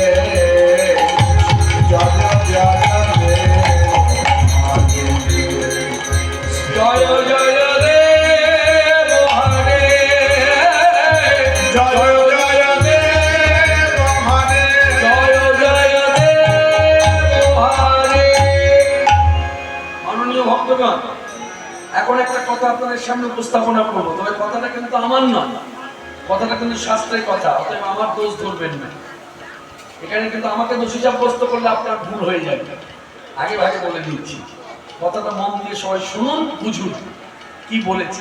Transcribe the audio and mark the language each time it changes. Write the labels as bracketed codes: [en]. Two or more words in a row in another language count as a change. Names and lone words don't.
[sa] जय जय देव हरे जय जय देव हरे जय जय देव हरे। [bn] মাননীয় ভক্তগণ, এখন একটা কথা আপনাদের সামনে উপস্থাপনা করবো, তবে কথাটা কিন্তু আমার না, কথাটা কিন্তু শাস্ত্রের কথা, অতএব আমার দোষ ধরবেন না। এখানে কিন্তু আমাকে দোষী সাব্যস্ত করলে আপনার ভুল হয়ে যাবে। আগে ভাগে বলে দিচ্ছি, কথাটা মন দিয়ে সবাই শুনুন, বুঝুন কি বলেছে।